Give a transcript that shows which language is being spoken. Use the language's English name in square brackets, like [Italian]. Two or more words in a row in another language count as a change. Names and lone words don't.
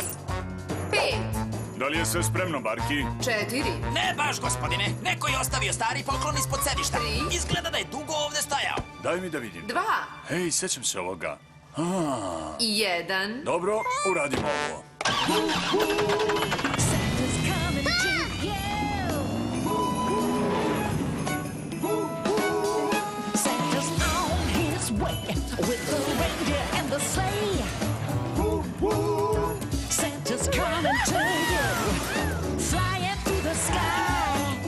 [Serbian] 5, Da li je sve spremno, Barki? 4, Ne baš, gospodine. Neko je ostavio stari poklon ispod sedišta. Tri. Izgleda da je dugo ovde stajao. Daj mi da vidim. 2, Hej, sećam se ovoga. 1. Dobro, uradimo ovo. [English] Santa's coming to you. Santa's on his way with the reindeer and the sleigh. Santa's coming to you, flying through the sky.